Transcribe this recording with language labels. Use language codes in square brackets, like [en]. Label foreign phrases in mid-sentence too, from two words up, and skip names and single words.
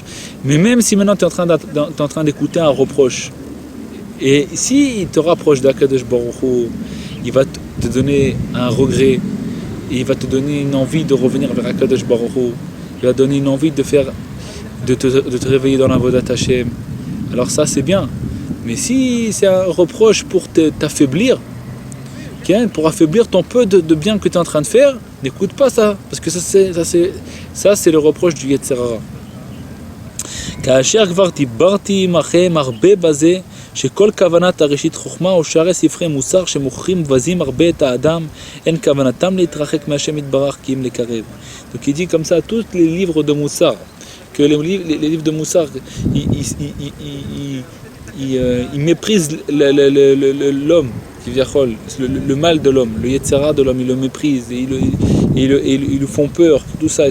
[fr] Mais même si maintenant tu es en train d'écouter un reproche, et si il te rapproche d' [he] הקדוש ברוך הוא, [fr] il va te donner un regret, et il va te donner une envie de revenir vers [he] הקדוש ברוך הוא, [fr] il va te donner une envie de te réveiller dans la [he] עבודת השם. [fr] Alors ça, c'est bien. Mais si c'est un reproche pour t'affaiblir, pour affaiblir ton peu de bien que tu es en train de faire, n'écoute pas ça, parce que ça c'est le reproche du [he] יצר הרע. כאשר כבר דיברתי עמכם הרבה בזה שכל כוונת הראשית חוכמה או שערי ספרי מוסר שמוכרים מבזים הרבה את האדם, אין כוונתם להתרחק מהשם יתברך כי אם לקרב. [fr] Donc il dit comme ça tous les livres de Moussar, que les livres de Moussar ils méprisent l'homme, le mal de l'homme, le [he] יצר הרע [fr] de l'homme, ils le méprisent, et ils lui font peur, tout ça.